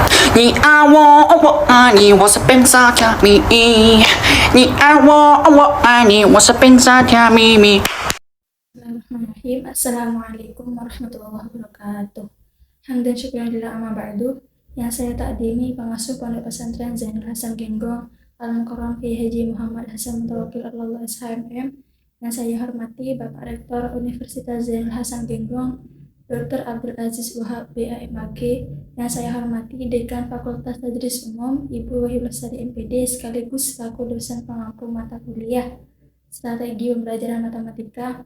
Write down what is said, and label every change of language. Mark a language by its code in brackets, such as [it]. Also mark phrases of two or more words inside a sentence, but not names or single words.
[zh] 你爱我，我爱你，我是本傻甜蜜。你爱我，我爱你，我是本傻甜蜜蜜。 [ar] بسم الله الرحمن الرحيم. السلام عليكم ورحمة الله وبركاته. حمدا وشكرا لله أما بعد. [id] Yang saya takdimi pengasuh Pondok Pesantren Zainul Hasan Genggong Al-Mukarram Kiai Haji Muhammad Hasan Mutawakil Allah SHMM. Yang saya hormati Bapak Rektor Universitas Zainul Hasan Genggong Dr. Abdul Aziz Wahab BAMAG. Yang saya hormati Dekan Fakultas Tadris Umum Ibu Wahyu Lestari MPD sekaligus selaku dosen pengampu mata kuliah Strategi Pembelajaran Matematika.